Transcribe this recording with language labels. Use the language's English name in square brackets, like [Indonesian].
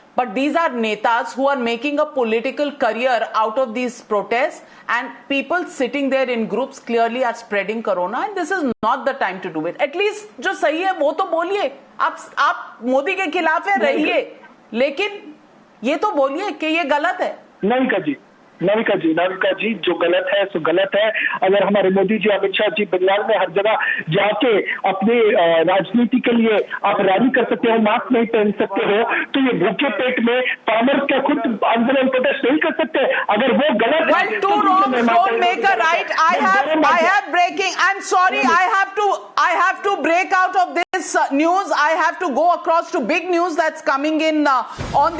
[English] But these are netas who are making a political career out of these protests, and people sitting there in groups clearly are spreading corona, and this is not the time to do it. At least [Hindi] जो सही है वो तो बोलिए. आप मोदी के खिलाफ है रहिए, लेकिन ये तो बोलिए कि ये गलत है. नाविका जी जो गलत है सो गलत है. अगर हमारे मोदी जी, अमित शाह जी बंगाल में हर जगह जाके अपने राजनीति के लिए आप रैली कर सकते हो, मास्क नहीं पहन सकते हो, तो ये भूखे पेट में फार्मर्स क्या खुद आंदोलन प्रोटेस्ट नहीं कर सकते? अगर वो गलत [English] well, [Hindi] है, [English] two wrongs don't make a right. I have breaking. I'm sorry. I have to break out of this news. I have to go across to big news that's coming in on the